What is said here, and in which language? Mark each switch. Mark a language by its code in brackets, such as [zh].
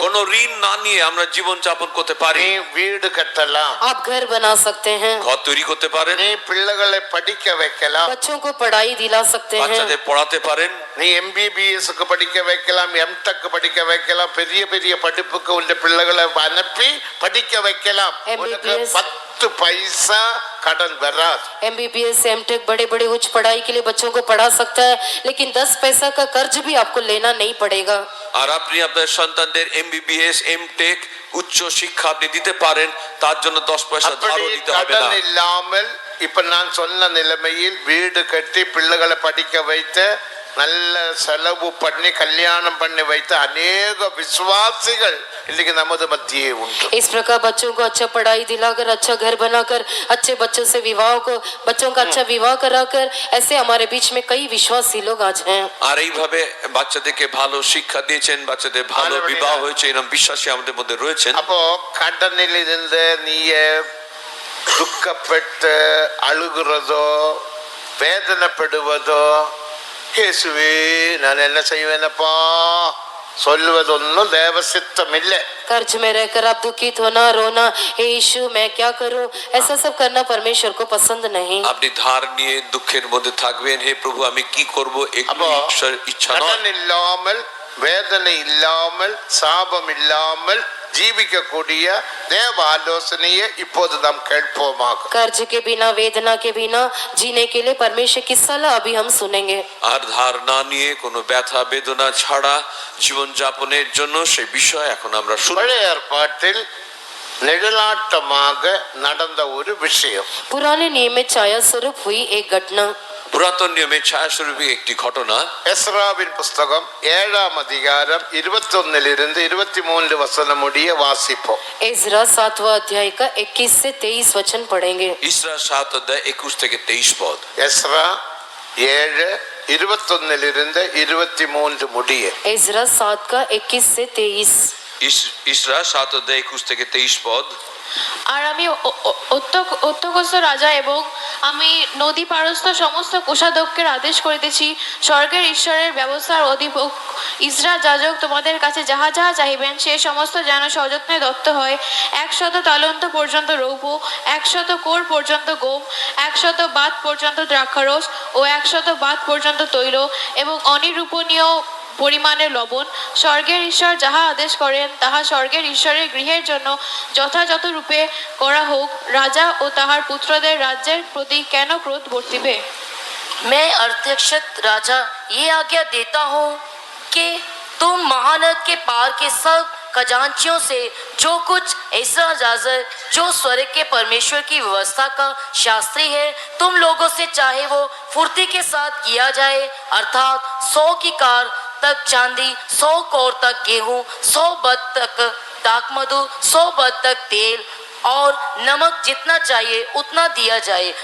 [bn] কোন ঋণ না নিয়ে আমরা জীবন যাপন করতে পারি। [ta] நீ வீடு கட்டலாம், [hi] आप घर बना सकते हैं, [bn] ঘর তৈরি করতে পারেন, [ta] நீ பிள்ளைகளை படிக்க வைக்கலாம், [hi] बच्चों को पढ़ाई दिला सकते हैं, [bn] বাচ্চাদের পড়াতে পারেন, [ta] நீ MBBS படிக்க வைக்கலாம், M.Tech படிக்க வைக்கலாம், பெரிய பெரிய படிப்புக்கு உள்ள பிள்ளைகளை அனுப்பி படிக்க வைக்கலாம். உனக்கு [en] MBBS [ta] 10 பைசா கடன் வராது. [hi] MBBS MTech बड़े बड़े उच्च पढ़ाई के लिए बच्चों को पढ़ा सकता है, लेकिन 10 पैसा का कर्ज भी आपको लेना नहीं पड़ेगा। [bn] আর আপনি আপনার সন্তানদের MBBS MTech উচ্চ শিক্ষা আপনি দিতে পারেন, তার জন্য 10 পয়সা ধারও [ta] அப்படி [bn] দিতে হবে না। [ta] கடன் இல்லாமல் இப்ப நான் சொன்ன நிலைமையில் வீடு கட்டி பிள்ளைகளை படிக்க வைத்து நல்ல செலவு பண்ணி கல்யாணம் பண்ணி வைத்த अनेक விசுவாசிகள் இன்னைக்கு நமது மத்தியே உண்டு. [hi] इस प्रकार बच्चों को अच्छा पढ़ाई दिलाकर, अच्छा घर बनाकर, अच्छे बच्चों से बच्चों का अच्छा विवाह कराकर, ऐसे हमारे बीच में कई विश्वासी लोग आज हैं। [bn] আর এইভাবে বাচ্চাদেরকে ভালো শিক্ষা দিয়েছেন, বাচ্চাদের ভালো বিবাহ হয়েছে, এরকম বিশ্বাসী আমাদের মধ্যে রয়েছেন। [ta] அப்போ கடனில் இருந்து நீய துக்கப்பட்டு அழுகிறதோ வேதனைப்படுவதோ, இயேசுவே நான் என்ன செய்வேனப்பா சொல்லுவதொன்னும் தேவ சித்தம் இல்லை. [hi] कर्ज में रहकर आप दुखित होना, रोना, हे यीशु मैं क्या करूं, ऐसा सब करना परमेश्वर को पसंद नहीं। [bn] আপনি ধার নিয়ে দুঃখের মধ্যে থাকবেন, হে প্রভু আমি কি করব, এগুলো [ta] அப்போ [bn] ঈশ্বরের ইচ্ছা নয়। [ta] கடன் இல்லாமல், வேதனை இல்லாமல், சாபம் இல்லாமல் ஜீவிக்கக்கூடிய தேவ ஆலோசனையை இப்போது நாம் கேட்போமாக. [hi] कर्ज के बिना, वेदना के बिना जीने के लिए परमेश्वर की सलाह अभी हम सुनेंगे। [bn] আর ধার না নিয়ে কোনো ব্যথা বেদনা ছাড়া জীবন যাপনের জন্য সেই বিষয় এখন আমরা শুনব। [ta] பழைய ஏற்பாட்டில் நெடுநாட்டமாக நடந்த ஒரு விஷயம். [hi] पुराने नियम में छाया स्वरूप हुई एक घटना। [bn] পুরাতন নিয়মে ছায়াস্বরূপী একটি ঘটনা। [ta] எஸ்ராவின் புஸ்தகம் 7ஆம் அதிகாரம் 21 23 வசனம் முடிய வாசிப்போம். [hi] इज़रा 7वां अध्याय का 21 से 23 वचन पढ़ेंगे। [bn] ইসরা 7 অধ্যায় 21 থেকে 23 পদ। [ta] எஸ்ரா 7:21 23 முடிய। [hi] इज़रा 7 का 21 से 23। [bn] ইসরা 7 অধ্যায় 21 থেকে 23 পদ। আর আমি অত্যগস্ত রাজা এবং আমি নদী পারস্থ সমস্ত কোষাধ্যক্ষের আদেশ করিতেছি, স্বর্গের ঈশ্বরের ব্যবস্থার অধিপক ইসরা যাজক তোমাদের কাছে যাহা যাহা চাহিবেন সে সমস্ত যেন সযত্নে দত্ত হয়। 100 তালন্ত পর্যন্ত রৌপ্য, 100 কোর পর্যন্ত গম, 100 বাত পর্যন্ত দ্রাক্ষারস ও 100 বাত পর্যন্ত তৈল এবং অনিরূপণীয় পরিমাণের লবণ। স্বর্গের ঈশ্বর যাহা আদেশ করেন তাহা স্বর্গের ঈশ্বরের গৃহের জন্য যথাযথ রূপে করা হোক। রাজা ও তাহার পুত্রদের রাজ্যের প্রতি কেন ক্রোধ বর্তিবে? [hi] मैं अध्यक्षत राजा ये आज्ञा देता हूँ कि तुम महानद के पार के सब खजांचियों से जो कुछ ऐसा जाजर जो स्वर्ग के परमेश्वर की व्यवस्था का शास्त्री है तुम लोगों से चाहे वो फुर्ती के साथ किया जाए, अर्थात 100 की कार तक चांदी, 100 कोर तक गेहूं, 100 बत तक दाक मधु, 100 बत तक तेल और नमक जितना चाहिए उतना दिया जाए।